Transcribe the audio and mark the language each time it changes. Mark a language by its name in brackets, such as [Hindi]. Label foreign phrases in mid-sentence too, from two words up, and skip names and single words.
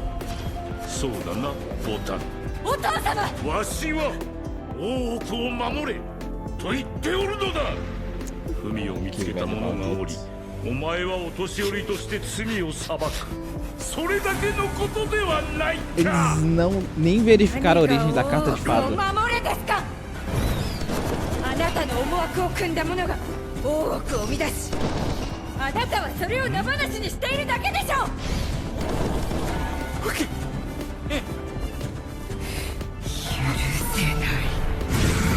[Japanese] そうだな、ボタン。お父様、わしは大奥を守れと言っておるのだ。文を見つけた者がおり、お前はお年寄りとして罪を裁く。それだけのことではないか。 [Portuguese] Eles não nem verificaram a origem da carta de fada. [Japanese] 守れですか。あなたの思惑を組んだ者が大奥を乱し、あなたはそれを野放しにしているだけでしょう。許せない。